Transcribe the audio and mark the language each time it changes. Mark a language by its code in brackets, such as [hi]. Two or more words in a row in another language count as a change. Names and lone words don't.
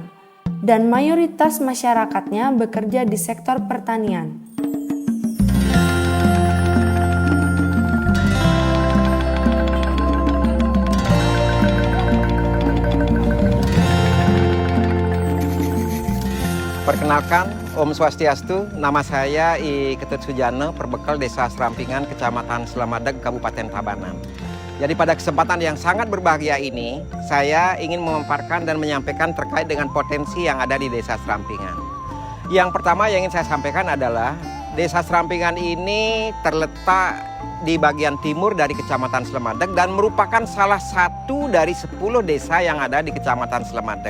[id] Dan mayoritas masyarakatnya bekerja di sektor pertanian. Perkenalkan, [ban] Om Swastiastu, [id] nama saya I Ketut Sujana, perbekal Desa Serampingan, Kecamatan Slemadeg, Kabupaten Tabanan. Jadi pada kesempatan yang sangat berbahagia ini, saya ingin memaparkan dan menyampaikan terkait dengan potensi yang ada di Desa Serampingan. Yang pertama yang ingin saya sampaikan adalah, Desa Serampingan ini terletak di bagian timur dari Kecamatan Slemadeg dan merupakan salah satu dari 10 desa yang ada di Kecamatan Slemadeg.